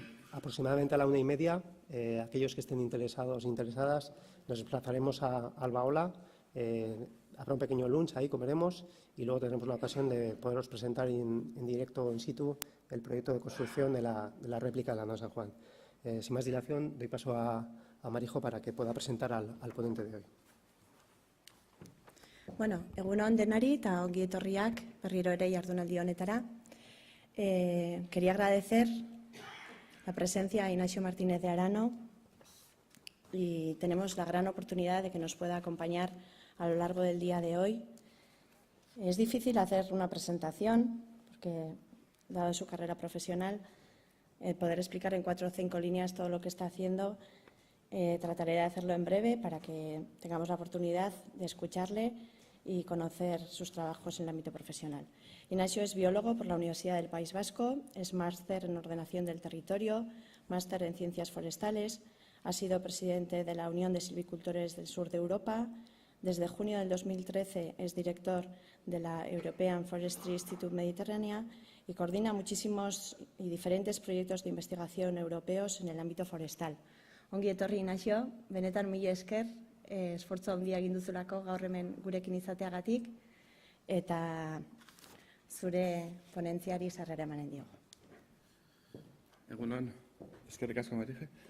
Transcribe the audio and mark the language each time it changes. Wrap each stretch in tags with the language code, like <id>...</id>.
<es>Aproximadamente a la 1:30, aquellos que estén interesados e interesadas, nos desplazaremos a Albaola. Habrá un pequeño lunch, ahí comeremos y luego tendremos la ocasión de poderos presentar en directo, in situ, el proyecto de construcción de la réplica de la nave San Juan. Sin más dilación, doy paso a Marijo para que pueda presentar al ponente de hoy.</es> <eu>Bueno, egun on denari eta ongi etorriak berriro ere jardunaldi honetara.</eu> <es>Quería agradecer la presencia de Ignacio Martínez de Arano y tenemos la gran oportunidad de que nos pueda acompañar a lo largo del día de hoy. Es difícil hacer una presentación porque, dado su carrera profesional, poder explicar en 4 o 5 líneas todo lo que está haciendo. Trataré de hacerlo en breve para que tengamos la oportunidad de escucharle y conocer sus trabajos en el ámbito profesional. Ignacio es biólogo por la Universidad del País Vasco, es máster en ordenación del territorio, máster en ciencias forestales, ha sido presidente de la Unión de Silvicultores del Sur de Europa. Desde junio del 2013 es director de la European Forestry Institute Mediterránea y coordina muchísimos y diferentes proyectos de investigación europeos en el ámbito forestal.</es> <eu>Ongi etorri, Ignacio, benetan mila esker, esfortzu handia egin duzulako gaur hemen gurekin izateagatik eta zure ponentziari sarrera emanen diogu. Egunon, eskerrik asko, Marije.</eu>